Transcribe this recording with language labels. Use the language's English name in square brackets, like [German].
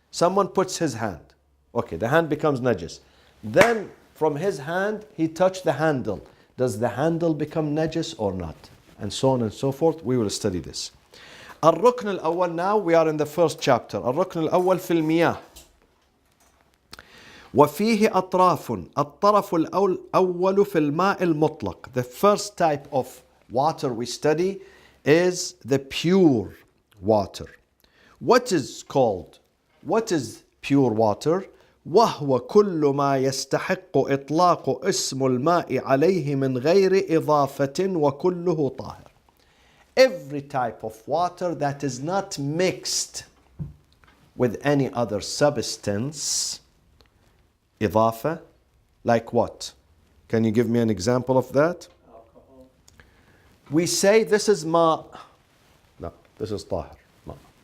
[English] Someone puts his hand. Okay, the hand becomes najis. Then from his hand, he touched the handle. Does the handle become najis or not? And so on and so forth. We will study this. [Arabic] الركن الأول, [English] now we are in the first chapter. [Arabic] الركن الأول في المياه. وفيه أطراف. الطرف الأول في الماء المطلق. [English] The first type of water we study is the pure water. What is pure water? [Arabic] وهو كل ما يستحق إطلاق اسم الماء عليه من غير إضافة وكله طاهر. [English] Every type of water that is not mixed with any other substance. إضافة, like what? Can you give me an example of that? Alcohol. We say this is ma. No, this is tahir. Ma.